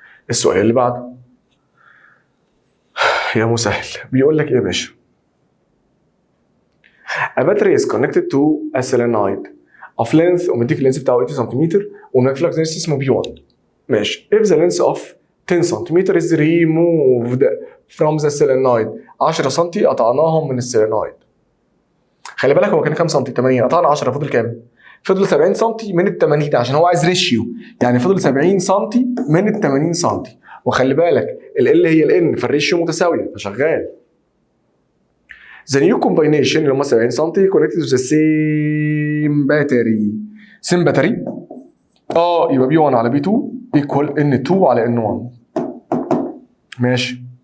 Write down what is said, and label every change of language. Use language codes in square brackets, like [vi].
[ar] السؤال اللي بعده يا مسهل بيقول لك ايه يا باشا؟ [en] A battery is connected to a solenoid of length [ar] ومديك اللينس بتاعه 80 سم ومديك لك لينس اسمه B1 ماشي. [en] If the length of 10 سم is removed from the solenoid [ar] 10 سم قطعناهم من السولينويد. خلي بالك هو كان كام سم؟ 80 قطعنا 10 فضل كام؟ فضل 70 سم من ال 80 عشان هو عايز ريشيو يعني فضل 70 سم من ال 80 سم. وخلي بالك ال هي الان فالريشيو متساويه فشغال. [en] The new combination [ar] اللي هم 70 سم [en] connected to the same battery. same battery [ar] يبقى B1 على B2 equal N2 على N1 ماشي.